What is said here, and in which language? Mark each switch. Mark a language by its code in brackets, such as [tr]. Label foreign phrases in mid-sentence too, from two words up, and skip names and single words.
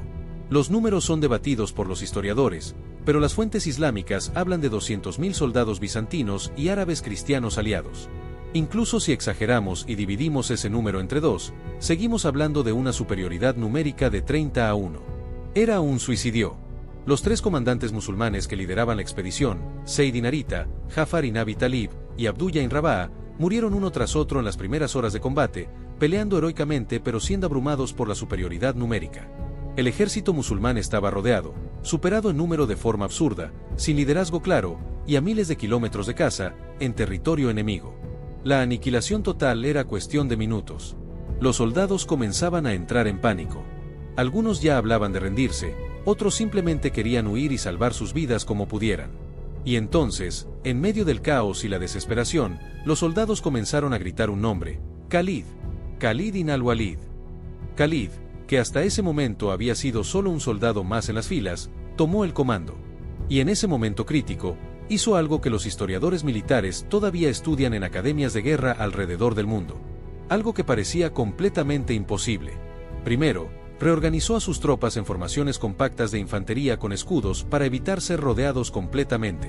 [es] Los números son debatidos por los historiadores, pero las fuentes islámicas hablan de 200.000 soldados bizantinos y árabes cristianos aliados. Incluso si exageramos y dividimos ese número entre 2, seguimos hablando de una superioridad numérica de 30-1. Era un suicidio. Los 3 comandantes musulmanes que lideraban la expedición, Zayd bin Harita, Jafar bin Abi Talib y Abdullah bin Rabah, murieron uno tras otro en las primeras horas de combate, peleando heroicamente pero siendo abrumados por la superioridad numérica. El ejército musulmán estaba rodeado, superado en número de forma absurda, sin liderazgo claro, y a miles de kilómetros de caza, en territorio enemigo. La aniquilación total era cuestión de minutos. Los soldados comenzaban a entrar en pánico. Algunos ya hablaban de rendirse, otros simplemente querían huir y salvar sus vidas como pudieran. Y entonces, en medio del caos y la desesperación, los soldados comenzaron a gritar un nombre: Khalid. Khalid bin al-Walid. Khalid, que hasta ese momento había sido solo un soldado más en las filas, tomó el comando. Y en ese momento crítico, hizo algo que los historiadores militares todavía estudian en academias de guerra alrededor del mundo. Algo que parecía completamente imposible. Primero, reorganizó a sus tropas en formaciones compactas de infantería con escudos para evitar ser rodeados completamente.